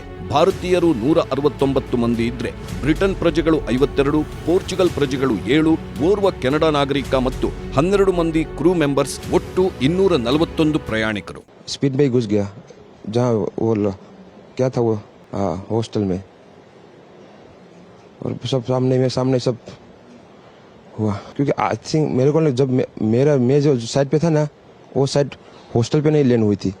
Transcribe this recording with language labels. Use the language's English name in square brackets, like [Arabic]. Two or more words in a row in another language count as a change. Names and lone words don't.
[Kannada] ಭಾರತೀಯರು 169 ಮಂದಿ ಇದ್ರೆ, ಬ್ರಿಟನ್ ಪ್ರಜೆಗಳು 52, ಪೋರ್ಚುಗಲ್ ಪ್ರಜೆಗಳು 7, ಓರ್ವ ಕೆನಡಾ ನಾಗರಿಕ ಮತ್ತು 12 ಮಂದಿ [English] crew members, [Kannada] ಒಟ್ಟು 241 ಪ್ರಯಾಣಿಕರು. [Hindi] स्पीड में ही घुस गया जहाँ वो क्या था वो हॉस्टल में, और सब सामने सब हुआ. क्योंकि [English] I think [Hindi] मेरे को जब मैं जो साइड पे था ना, वो साइड हॉस्टल पे नहीं लैंड हुई थी.